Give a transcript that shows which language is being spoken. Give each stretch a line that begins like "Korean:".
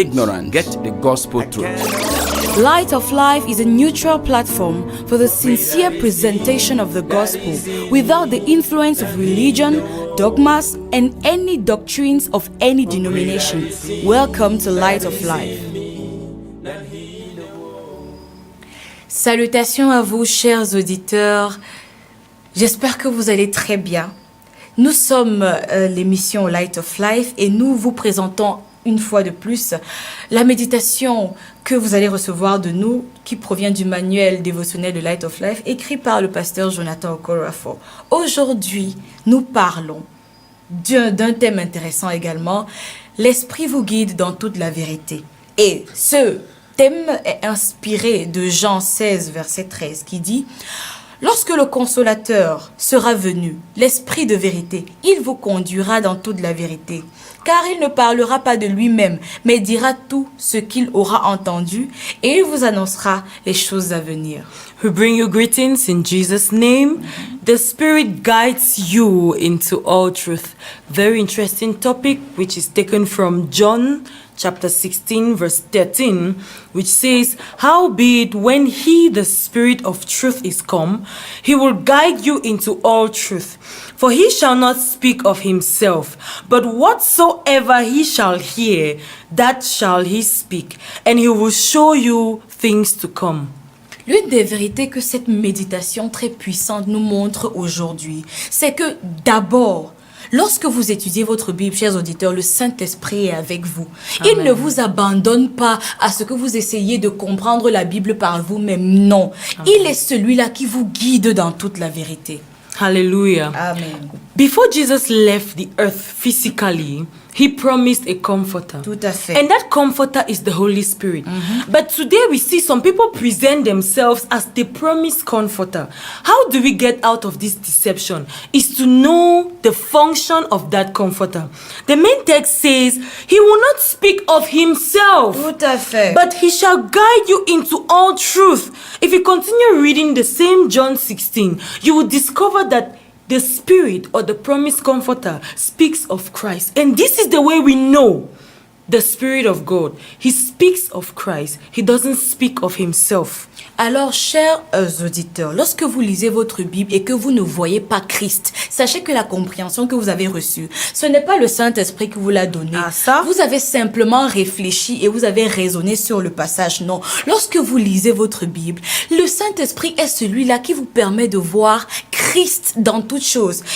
English: Ignorance. Get the gospel truth. Light of Life is a neutral platform for the sincere presentation of the gospel without the influence of religion, dogmas, and any doctrines of any denomination. Welcome to Light of Life.
French: Salutations à vous, chers auditeurs. J'espère que vous allez très bien. Nous sommes l'émission Light of Life et nous vous présentons une fois de plus la méditation que vous allez recevoir de nous, qui provient du manuel dévotionnel de Light of Life, écrit par le pasteur Jonathan Okorafor. Aujourd'hui, nous parlons d'un thème intéressant également. L'Esprit vous guide dans toute la vérité. Et ce thème est inspiré de Jean 16, verset 13, qui dit « Lorsque le Consolateur sera venu, l'Esprit de vérité, il vous conduira dans toute la vérité. Car il ne parlera pas de lui-même, mais dira tout ce qu'il aura entendu, et il vous annoncera les choses à venir. »
English: We bring you greetings in Jesus' name. The Spirit guides you into all truth. Very interesting topic, which is taken from John chapter 16, verse 13, which says, Howbeit, when he, the Spirit of truth, is come, he will guide you into all truth. For he shall not speak of himself, but whatsoever he shall hear, that shall he speak, and he will show you things to come.
French: L'une des vérités que cette méditation très puissante nous montre aujourd'hui, c'est que d'abord, lorsque vous étudiez votre Bible, chers auditeurs, le Saint-Esprit est avec vous. Amen. Il ne vous abandonne pas à ce que vous essayez de comprendre la Bible par vous-même. Non. Amen. Il est celui-là qui vous guide dans toute la vérité. Hallelujah. Amen.
English: Before Jesus left the earth physically, he promised a comforter.
French: Tout à fait.
English: And that comforter is the Holy Spirit. But today we see some people present themselves as the promised comforter. How do we get out of this deception? Is to know the function of that comforter. The main text says, he will not speak of himself,
French: Tout à fait.
English: but he shall guide you into all truth. If you continue reading the same John 16, you will discover that the Spirit or the promised comforter speaks of Christ. And this is the way we know the Spirit of God. He speaks of Christ. He doesn't speak of himself.
French: Alors, chers auditeurs, lorsque vous lisez votre Bible et que vous ne voyez pas Christ, sachez que la compréhension que vous avez reçue, ce n'est pas le Saint-Esprit qui vous l'a donné. Ah, ça? Vous avez simplement réfléchi et vous avez raisonné sur le passage. Non. Lorsque vous lisez votre Bible, le Saint-Esprit est celui-là qui vous permet de voir Christ dans toutes choses.